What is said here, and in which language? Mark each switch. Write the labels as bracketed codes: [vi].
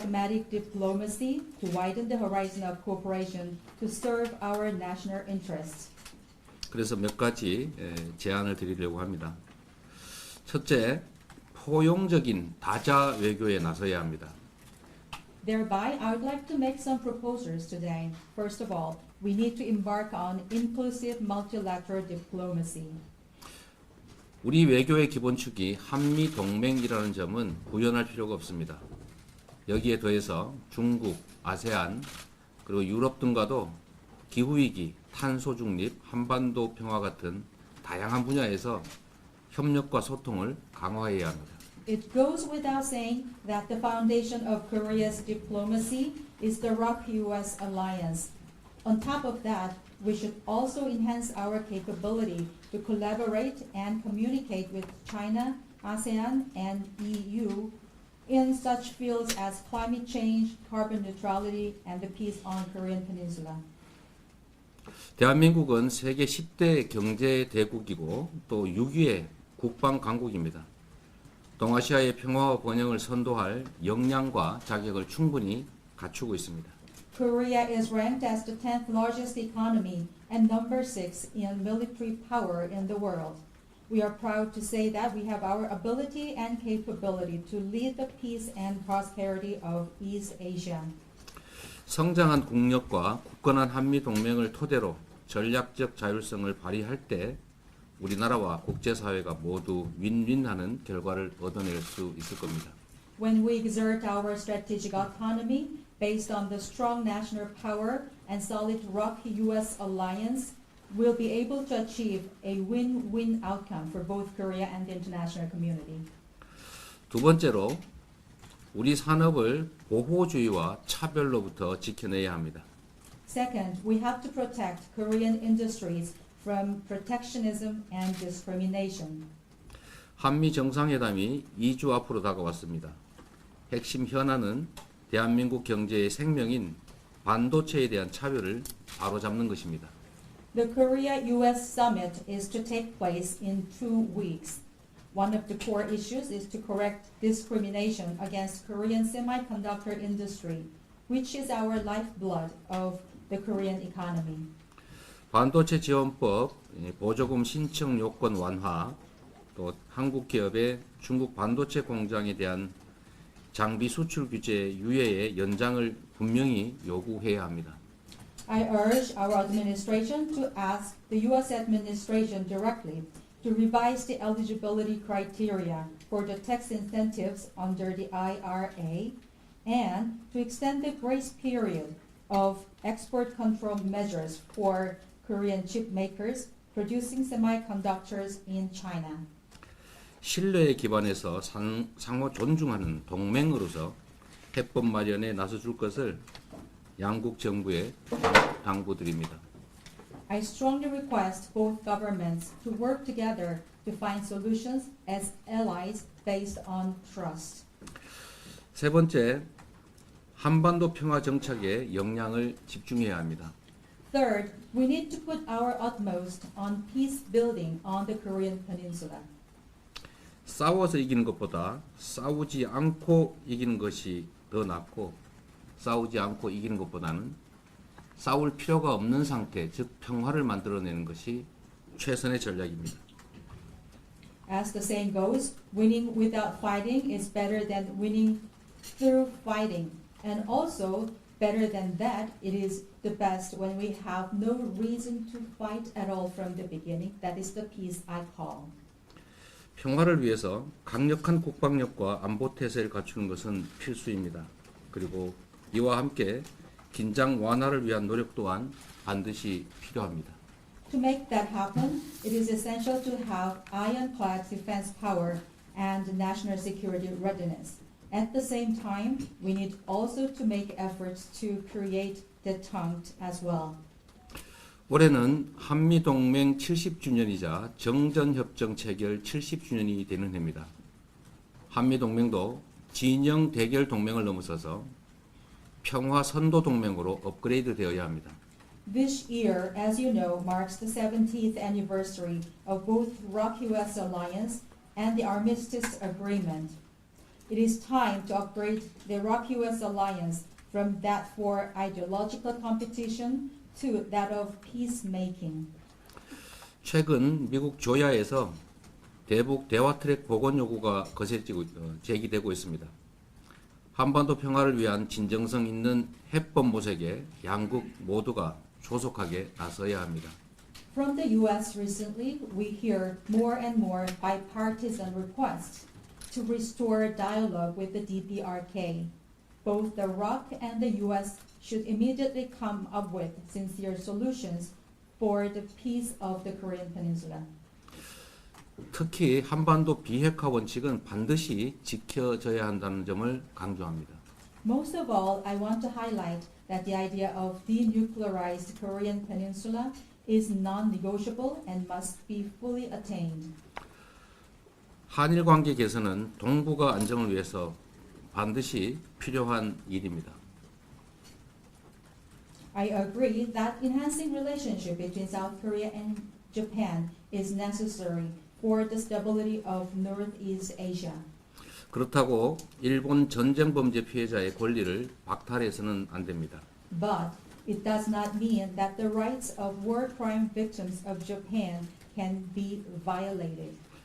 [en] diplomatic diplomacy to widen the horizon of cooperation to serve our national interests. [ko] 그래서 몇 가지 제안을 드리려고 합니다. 첫째, 포용적인 다자 외교에 나서야 합니다. [en] Thereby, I would like to make some proposals today. First of all, we need to embark on inclusive multilateral diplomacy. [ko] 우리 외교의 기본축이 한미 동맹이라는 점은 부연할 필요가 없습니다. 여기에 더해서 중국, 아세안, 그리고 유럽 등과도 기후위기, 탄소 중립, 한반도 평화 같은 다양한 분야에서 협력과 소통을 강화해야 합니다. [en] It goes without saying that the foundation of Korea's diplomacy is the ROK-US alliance. On top of that, we should also enhance our capability to collaborate and communicate with China, ASEAN, and EU in such fields as climate change, carbon neutrality, and the peace on Korean Peninsula. [ko] 대한민국은 세계 10대 경제 대국이고 또 6위의 국방 강국입니다. 동아시아의 평화와 번영을 선도할 역량과 자격을 충분히 갖추고 있습니다. [en] Korea is ranked as the 10th largest economy and number 6 in military power in the world. We are proud to say that we have our ability and capability to lead the peace and prosperity of East Asia. [ko] 성장한 국력과 굳건한 한미 동맹을 토대로 전략적 자율성을 발휘할 때 우리나라와 국제사회가 모두 윈윈하는 결과를 얻어낼 수 있을 겁니다. [en] When we exert our strategic autonomy based on the strong national power and solid ROK-US alliance, we'll be able to achieve a win-win outcome for both Korea and the international community. [ko] 두 번째로 우리 산업을 보호주의와 차별로부터 지켜내야 합니다. [en] Second, we have to protect Korean industries from protectionism and discrimination. [ko] 한미 정상회담이 2주 앞으로 다가왔습니다. 핵심 현안은 대한민국 경제의 생명인 반도체에 대한 차별을 바로잡는 것입니다. [en] The Korea-US summit is to take place in 2 weeks. One of the core issues is to correct discrimination against Korean semiconductor industry, which is our lifeblood of the Korean economy. [ko] 반도체 지원법, 보조금 신청 요건 완화, 또 한국 기업의 중국 반도체 공장에 대한 장비 수출 규제 유예의 연장을 분명히 요구해야 합니다. [en] I urge our administration to ask the U.S. administration directly to revise the eligibility criteria for the tax incentives under the IRA and to extend the grace period of export control measures for Korean chip makers producing semiconductors in China. [ko] 신뢰에 기반해서 상호 존중하는 동맹으로서 해법 마련에 나서줄 것을 양국 정부에 당부드립니다. [en] I strongly request both governments to work together to find solutions as allies based on trust. [ko] 세 번째, 한반도 평화 정착에 역량을 집중해야 합니다. [en] Third, we need to put our utmost on peace building on the Korean Peninsula. [ko] 싸워서 이기는 것보다 싸우지 않고 이기는 것이 더 낫고 싸우지 않고 이기는 것보다는 싸울 필요가 없는 상태, 즉 평화를 만들어내는 것이 최선의 전략입니다. [en] As the saying goes, winning without fighting is better than winning through fighting. And also, better than that, it is the best when we have no reason to fight at all from the beginning. That is the peace I call. [ko] 평화를 위해서 강력한 국방력과 안보 태세를 갖추는 것은 필수입니다. 그리고 이와 함께 긴장 완화를 위한 노력 또한 반드시 필요합니다. [en] To make that happen, it is essential to have ironclad defense power and national security readiness. At the same time, we need also to make efforts to create detente as well. [ko] 올해는 한미동맹 70주년이자 정전협정 체결 70주년이 되는 해입니다. 한미동맹도 진영 대결 동맹을 넘어서서 평화 선도 동맹으로 업그레이드 되어야 합니다. [en] This year, as you know, marks the 70th anniversary of both ROK-US alliance and the Armistice Agreement. It is time to upgrade the Iraq-US alliance from that for ideological competition to that of peacemaking. [ko] 최근 미국 조야에서 대북 대화 트랙 복원 요구가 거세지고 제기되고 있습니다. 한반도 평화를 위한 진정성 있는 해법 모색에 양국 모두가 조속하게 나서야 합니다. [en] From the U.S. recently, we hear more and more bipartisan requests to restore dialogue with the DPRK. Both the ROC and the U.S. should immediately come up with sincere solutions for the peace of the Korean Peninsula. [ko] 특히 한반도 비핵화 원칙은 반드시 지켜져야 한다는 점을 강조합니다. [en] Most of all, I want to highlight that the idea of denuclearized Korean Peninsula is non-negotiable and must be fully attained. [ko] 한일 관계 개선은 동북아 안정을 위해서 반드시 필요한 일입니다. [en] I agree that enhancing relationship between South Korea and Japan is necessary for the stability of Northeast Asia. [ko] 그렇다고 일본 전쟁 범죄 피해자의 권리를 박탈해서는 안 됩니다. [en] But it does not mean that the rights of war crime victims of Japan can be violated.